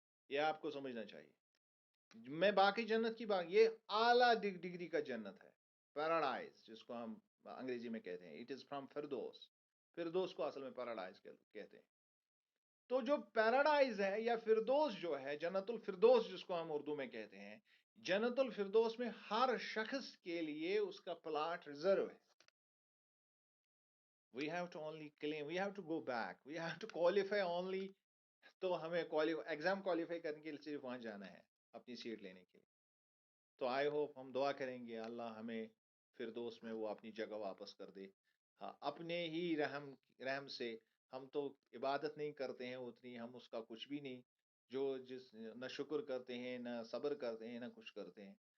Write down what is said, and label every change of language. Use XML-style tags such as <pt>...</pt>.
<ur>یہ آپ کو سمجھنا چاہیے. میں باقی جنت کی بات، یہ اعلیٰ ڈگری کا جنت ہے، پیراڈائز جس کو ہم انگریزی میں کہتے ہیں.</ur> <en>It is from فردوس.</en> <ur>Firdous کو اصل میں پیراڈائز کہتے ہیں. تو جو پیراڈائز ہے یا فردوس جو ہے، جنت الفردوس جس کو ہم اردو میں کہتے ہیں، جنت الفردوس میں ہر شخص کے لیے اس کا پلاٹ ریزرو ہے.</ur> <en>We have to only claim, we have to go back, we have to qualify only</en> <ur>تو ہمیں ایگزام کوالیفائی کرنے کے لیے صرف وہاں جانا ہے اپنی سیٹ لینے کے لیے. تو</ur> <en>I hope</en> <ur>ہم دعا کریں گے اللہ ہمیں فردوس میں وہ اپنی جگہ واپس کر دے. ہاں اپنے ہی رحم سے ہم تو عبادت نہیں کرتے ہیں اتنی، ہم اس کا کچھ بھی نہیں، جو نہ شکر کرتے ہیں نہ صبر کرتے ہیں نہ کچھ کرتے ہیں.</ur>